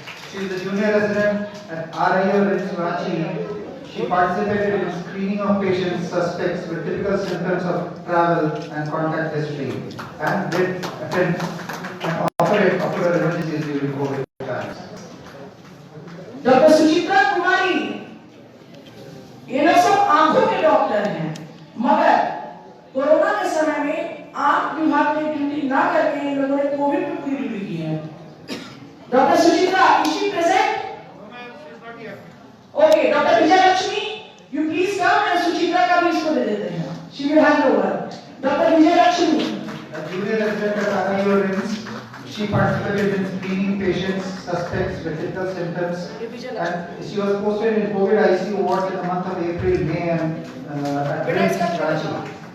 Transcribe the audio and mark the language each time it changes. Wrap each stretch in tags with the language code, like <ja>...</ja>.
<en>She is a junior resident at RIO RIMS Ranchi. She participated in screening of patients, suspects with typical symptoms of travel and contact history and did attend and operate ocular emergencies during COVID times. Dr. Suchitra Kumari.</en> <hi>ये लोग सब आंखों के doctor हैं, मगर corona के समय में आंख विभाग में ड्यूटी ना करके इन लोगों ने कोविड में पूरी ड्यूटी की है.</hi> <en>Doctor Suchitra, is she present? Okay, Dr.</en> <hi>Vijay Lakshmi,</hi> <en>you please come and</en> <hi>Suchitra का भी इसको दे देते हैं.</hi> <en>She will hand over. Dr. Vijay Lakshmi. A junior resident at RIO RIMS, she participated in screening patients, suspects with typical symptoms, and she was posted in COVID ICU wards in the month of April, May, and at RIMS Ranchi.</en>